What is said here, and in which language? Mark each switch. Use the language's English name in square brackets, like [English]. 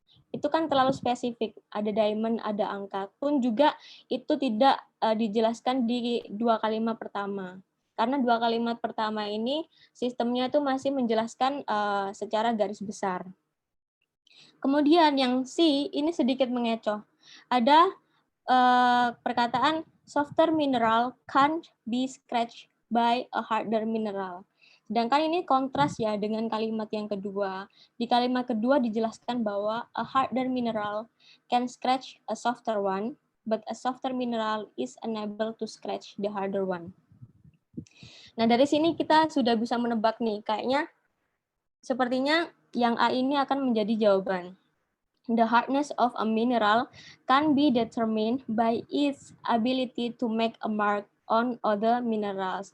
[Indonesian] Itu kan terlalu spesifik. Ada diamond, ada angka. Pun juga itu tidak dijelaskan di 2 kalimat pertama. Karena 2 kalimat pertama ini sistemnya itu masih menjelaskan secara garis besar. Kemudian yang C ini sedikit mengecoh. Ada perkataan [English] softer mineral can't be scratched by a harder mineral. [Indonesian] Sedangkan ini kontras ya dengan kalimat yang kedua. Di kalimat kedua dijelaskan bahwa [English] a harder mineral can scratch a softer one, but a softer mineral is unable to scratch the harder one. [Indonesian] Nah, dari sini kita sudah bisa menebak nih, kayaknya sepertinya yang A ini akan menjadi jawaban. [English] The hardness of a mineral can be determined by its ability to make a mark on other minerals.